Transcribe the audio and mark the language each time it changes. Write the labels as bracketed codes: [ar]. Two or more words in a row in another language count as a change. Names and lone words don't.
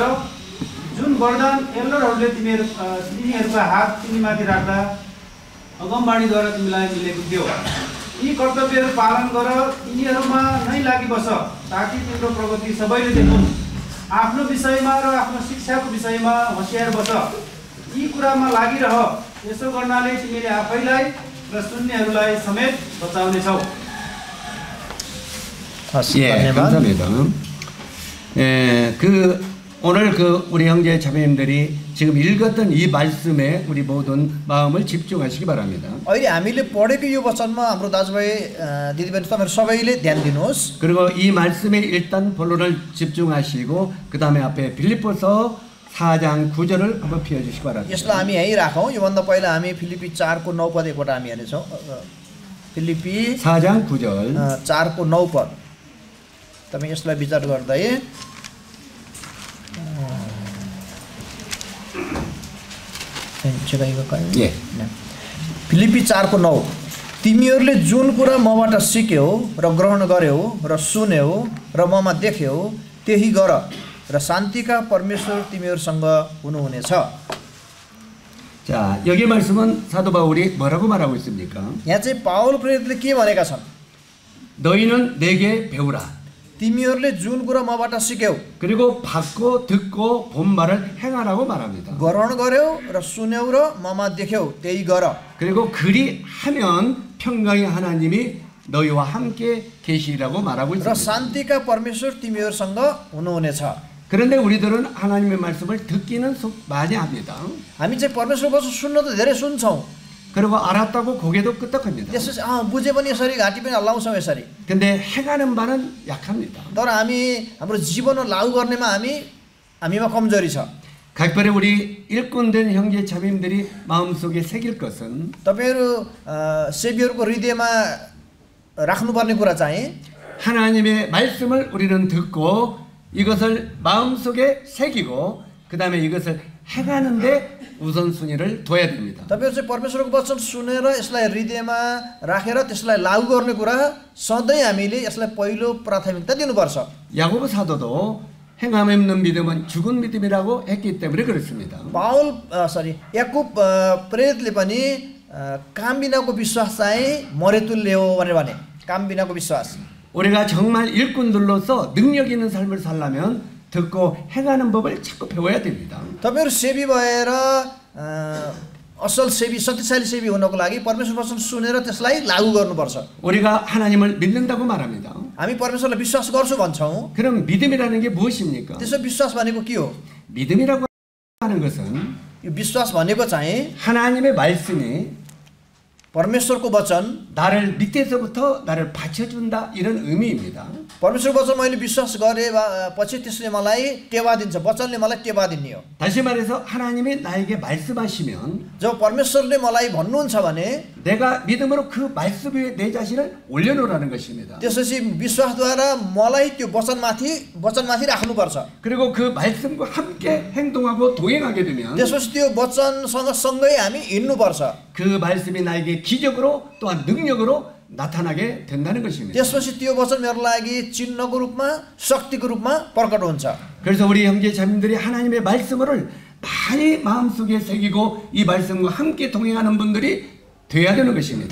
[ne] जुन वरदान एल्डरहरूले तिमीहरूका हात तिमीमाथि राख्दा अगमबाणीद्वारा तिमीलाई मिलेको थियो, यी कर्तव्यहरू पालन गर, यिनीहरूमा नै लागि बस, ताकि तिम्रो प्रगति सबैले देखुन्। आफ्नो विषयमा र आफ्नो शिक्षाको विषयमा होसियार बस, यी कुरामा लागिरह। यसो गर्नाले तिमीले आफैलाई र सुन्नेहरूलाई समेत बचाउनेछौ। [ko] 예, 감사합니다. 오늘 우리 형제 자매님들이 지금 읽었던 이 말씀에 우리 모든 마음을 집중하시기 바랍니다. [ne] अहिले हामीले पढेको यो वचनमा हाम्रो दाजुभाइ दिदीबहिनी तपाईहरु सबैले ध्यान दिनुहोस्। [ko] 그리고 이 말씀에 일단 본론을 집중하시고 그 다음에 앞에 빌립보서 4장 9절을 한번 펴주시기 바랍니다. [ne] यसलाई हामी यही राखौँ। योभन्दा पहिला हामी फिलिपी 4को 9 पद एकपल्ट हामी हेर्नेछौँ। फिलिपी [ko] 4장 9절 [ne] 4को 9 पद तपाईँ यसलाई विचार गर्दै [ko] 예. [ne] फिलिपी 4को 9 तिमीहरूले जुन कुरा मबाट सिक्यौ र ग्रहण गर्यौ र सुन्यौ र ममा देख्यौ त्यही गर र शान्तिका परमेश्वर तिमीहरूसँग हुनुहुनेछ। [ko] 자, 여기 말씀은 사도 바울이 뭐라고 말하고 있습니까? [ne] यहाँ चाहिँ पाउल प्रेरितले के भनेका छन्? [ko] 너희는 내게 배우라. [ne] तिमीहरूले जुन कुरा मबाट सिक्यौ [ko] 그리고 받고 듣고 본 말을 행하라고 말합니다. [ne] ग्रहण गर्यौ र सुन्यौ र ममा देख्यौ त्यही गर। [ko] 그리고 그리 하면 평강의 하나님이 너희와 함께 계시라고 말하고 [ne] र [ko] 있습니다. [ne] शान्तिका परमेश्वर तिमीहरूसँग हुनुहुनेछ। [ko] 그런데 우리들은 하나님의 말씀을 듣기는 많이 합니다. [ne] हामी चाहिँ परमेश्वरको वचन सुन्न त धेरै सुन्छौँ। [ko] 그리고 알았다고 고개도 끄덕합니다. [ne] त्यसपछि बुझे पनि यसरी घाँटी पनि हल्लाउँछौँ यसरी। [ko] 근데 행하는 바는 약합니다. [ne] तर हामी हाम्रो जीवनमा लागू गर्नेमा हामीमा कमजोरी छ। [ko] 각별히 우리 일꾼된 형제 자매님들이 마음속에 새길 것은 [ne] तपाईहरु सेवियरको हृदयमा राख्नुपर्ने कुरा चाहिँ [ko] 하나님의 말씀을 우리는 듣고 이것을 마음속에 새기고 그 다음에 이것을 행하는데 우선순위를 둬야 됩니다. [ne] तपाईहरु चाहिँ परमेश्वरको वचन सुनेर यसलाई हृदयमा राखेर त्यसलाई लागू गर्ने कुरा सधैँ हामीले यसलाई पहिलो प्राथमिकता दिनुपर्छ। [ko] 야고보 사도도 행함 없는 믿음은 죽은 믿음이라고 했기 때문에 그렇습니다. [ne] याकुब प्रेरितले पनि काम बिनाको विश्वास चाहिँ मरेतुल्य हो भनेर भने। काम बिनाको विश्वास। [ko] 우리가 정말 일꾼들로서 능력 있는 삶을 살려면 듣고 행하는 법을 자꾸 배워야 됩니다. [ne] तपाईहरु सेवी भएर असल सेवी शक्तिशाली सेवी हुनको लागि परमेश्वर वचन सुनेर त्यसलाई लागू गर्नुपर्छ। [ko] 우리가 하나님을 믿는다고 말합니다. [ne] हामी परमेश्वरलाई विश्वास गर्छु भन्छौँ। [ko] 그럼 믿음이라는 게 무엇입니까? [ne] त्यसो विश्वास भनेको के हो? [ko] 믿음이라고 하는 것은 [ne] यो विश्वास भनेको चाहिँ [ko] 하나님의 말씀이 [ne] परमेश्वरको वचन, [ko] 나를 밑에서부터 나를 받쳐준다 이런 의미입니다. [ne] परमेश्वरको वचन मैले विश्वास गरे पछि त्यसले मलाई टेवा दिन्छ, वचनले मलाई टेवा दिने हो। [ko] 다시 말해서 하나님이 나에게 말씀하시면 [ne] जब परमेश्वरले मलाई भन्नुहुन्छ भने [ko] 내가 믿음으로 그 말씀 위에 내 자신을 올려놓으라는 것입니다. [ne] त्यसपछि विश्वासद्वारा मलाई त्यो वचनमाथि राख्नुपर्छ। [ko] 그리고 그 말씀과 함께 행동하고 동행하게 되면 [ne] त्यसपछि त्यो वचनसँग सँगै हामी हिँड्नुपर्छ। [ko] 그 말씀이 나에게 기적으로 또한 능력으로 나타나게 된다는 것입니다. [ne] त्यसपछि त्यो वचन मेरो लागि चिन्हको रूपमा, शक्तिको रूपमा प्रकट हुन्छ। [ko] 그래서 우리 형제 자매들이 하나님의 말씀을 많이 마음속에 새기고 이 말씀과 함께 동행하는 분들이 돼야 되는 것입니다.